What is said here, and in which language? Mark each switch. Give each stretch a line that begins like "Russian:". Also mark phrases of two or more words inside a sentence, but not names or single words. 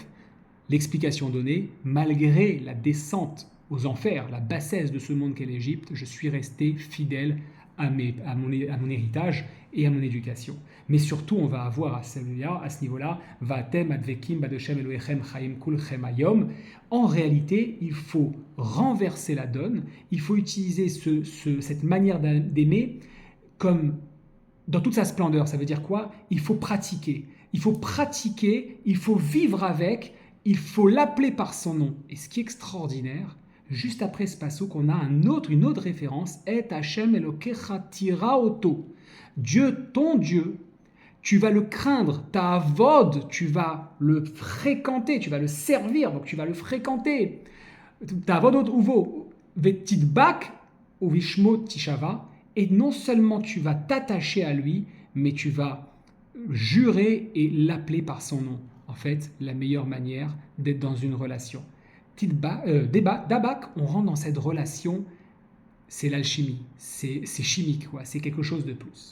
French: L'explication donnée, malgré la descente aux enfers, la bassesse de ce monde qu'est l'Égypte, je suis resté fidèle à mon héritage et à mon éducation. Mais surtout, on va avoir à ce niveau-là,
Hebrew: ואתם הדבקים בה' אלוהיכם חיים כולכם היום.
French: En réalité, il faut renverser la donne, il faut utiliser cette manière d'aimer comme dans toute sa splendeur. Ça veut dire quoi? Il faut pratiquer, il faut vivre avec, il faut l'appeler par son nom. Et ce qui est extraordinaire, juste après ce passouk, on a une autre référence,
Hebrew: את השם אלוקיך תירא אותו.
French: Dieu, ton Dieu, tu vas le craindre, ta avod, tu vas le fréquenter, tu vas le servir, donc tu vas le fréquenter.
Hebrew: תעבוד ובו תדבק ובשמו תשבע,
French: et non seulement tu vas t'attacher à lui, mais tu vas jurer et l'appeler par son nom. En fait, la meilleure manière d'être dans une relation. D'Abak, on rentre dans cette relation, c'est l'alchimie, c'est chimique, quoi, c'est quelque chose de plus.